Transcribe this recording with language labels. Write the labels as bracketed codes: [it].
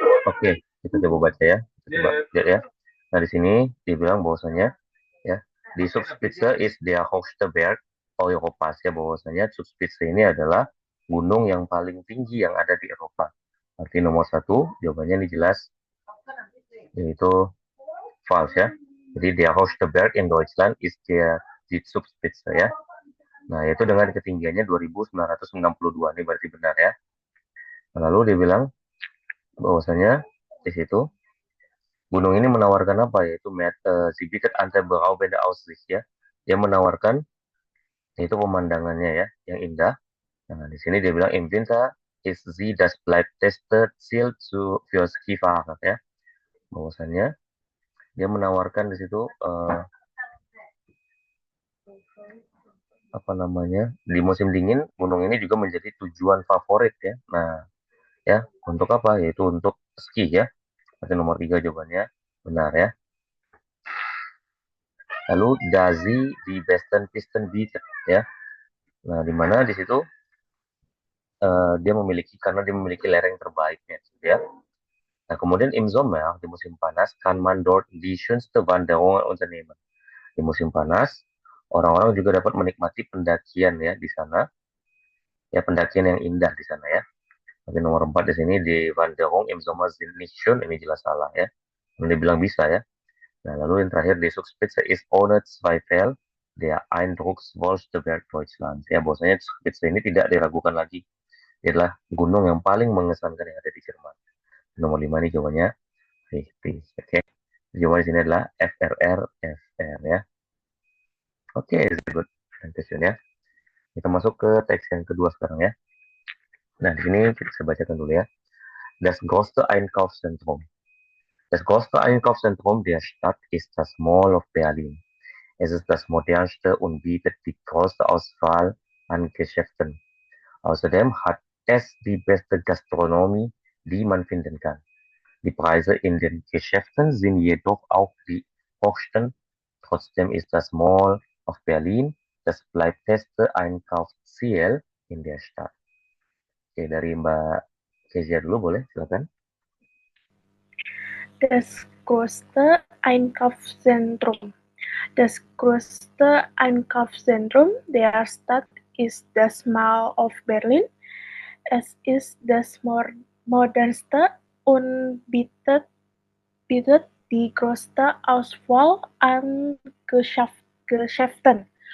[id] Oke, kita coba baca ya. Kita coba lihat ya. Nah, di sini dibilang bahwasanya ya, di [de] Zugspitze ist der höchste Berg Europas [id] ya, bahwasanya Zugspitze ini adalah gunung yang paling tinggi yang ada di Eropa. Arti nomor satu, jawabannya ini jelas, yaitu false ya. [de] Jadi der höchste Berg in Deutschland ist die Zugspitze ya. [id] Nah, yaitu dengan ketinggiannya 2962, ini berarti benar ya. Lalu dia bilang bahwasanya di situ gunung ini menawarkan apa, yaitu [de] sie bietet atemberaubende Aussicht [id] ya. Dia menawarkan yaitu pemandangannya ya yang indah. Nah, di sini dia bilang [de] im Winter ist sie das beliebteste Ziel für Skifahrer ya. [id] Bahwasannya dia menawarkan di situ apa namanya, di musim dingin gunung ini juga menjadi tujuan favorit ya. Nah, ya untuk apa? Yaitu untuk ski ya. Berarti nomor 3 jawabannya benar ya. Lalu Dazi di Besten Pisten Beach ya. Nah, di mana di situ dia memiliki lereng terbaiknya gitu ya. [de] Nah, kemudian im Sommer [id] di musim panas [de] kann man dort die schönste Wanderung unternehmen. [id] Di musim panas orang-orang juga dapat menikmati pendakian ya di sana. Ya, pendakian yang indah di sana ya. Tapi nomor 4 di sini di [de] Wanderung im Sommer sind nicht schön, [id] ini jelas salah ya. Ini dibilang bisa ya. Nah, lalu yang terakhir [de] di Zugspitze ist ohne Zweifel der eindrucksvollste Berg Deutschlands. [id] Ya, bahwasanya Zugspitze ini tidak diragukan lagi. Dia adalah gunung yang paling mengesankan yang ada di Jerman. Nomor 5 ini jawabannya 50. Oke. Jawaban di sini adalah FRR ya. Oke, good. Question ya. Kita masuk ke teks yang kedua sekarang ya. Nah, di sini kita bisa bacakan dulu ya. [de] Das größte Einkaufszentrum. Das größte Einkaufszentrum der Stadt ist das Mall of Berlin. Es ist das modernste und bietet die größte Auswahl an Geschäften. Außerdem hat es die beste Gastronomie, die man finden kann. Die Preise in den Geschäften sind jedoch auch die hochsten. Trotzdem ist das Mall of Berlin das beste Einkaufsziel in der Stadt. [id] Oke, dari Mbak Kezia dulu boleh, silakan. [de] Das größte Einkaufszentrum. Das größte Einkaufszentrum der Stadt ist das Mall of Berlin. Es ist das modernste und bietet die größte Auswahl an Geschäften.